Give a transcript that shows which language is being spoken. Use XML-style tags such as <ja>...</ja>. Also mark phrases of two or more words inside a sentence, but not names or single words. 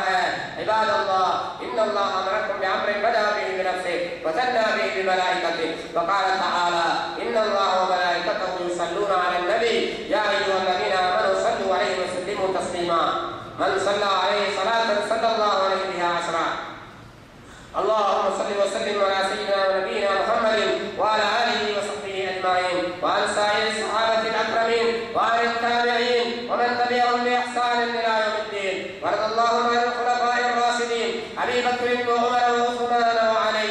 <ar>عباد الله إن الله أمركم بأمر بدأ به بنفسه وثنى به بملائكته وقال تعالى إن الله وملائكته يصلون على النبي يا أيها الذين آمنوا صلوا عليه وسلموا تسليما من صلى عليه صلاة صلى الله عليه بها عشرا. اللهم صل وسلم على سيدنا ونبينا محمد وعلى اله وصحبه اجمعين وعلى سائر الصحابه الاكرمين وعلى التابعين ومن تبعهم باحسان الى يوم الدين. وارض اللهم عن الخلفاء الراشدين ابي بكر وعمر وعثمان وعلي.</ar>